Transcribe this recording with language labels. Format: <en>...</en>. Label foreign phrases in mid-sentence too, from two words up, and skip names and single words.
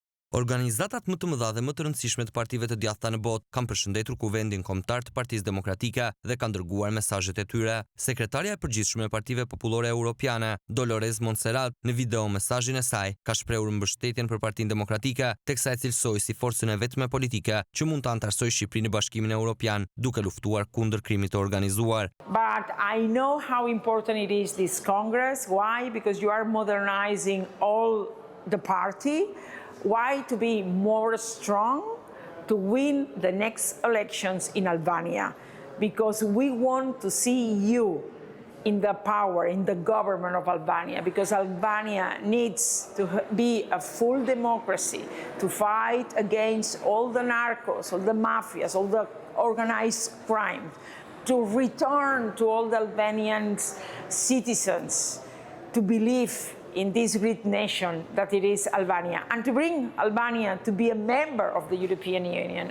<sq>Organizatat më të mëdha dhe më të rëndësishme të partive të djathta në botë kanë përshëndetur kuvendin kombëtar të Partisë Demokratike dhe kanë dërguar mesazhet e tyre. Sekretarja e përgjithshme e Partive Popullore Europiane, Dolores Montserrat, në video mesazhin e saj ka shprehur mbështetjen për Partinë Demokratike, teksa e cilësoi si forcën e vetme politike që mund të antarësojë Shqipërinë në Bashkimin Evropian, duke luftuar kundër krimit të organizuar.</sq> <en>But I know how important it is this Congress. Why? Because you are modernizing all the party. Why? To be more strong, to win the next elections in Albania. Because we want to see you in the power, in the government of Albania, because Albania needs to be a full democracy, to fight against all the narcos, all the mafias, all the organized crime, to return to all the Albanian citizens to believe in this great nation that it is Albania, and to bring Albania to be a member of the European Union.</en>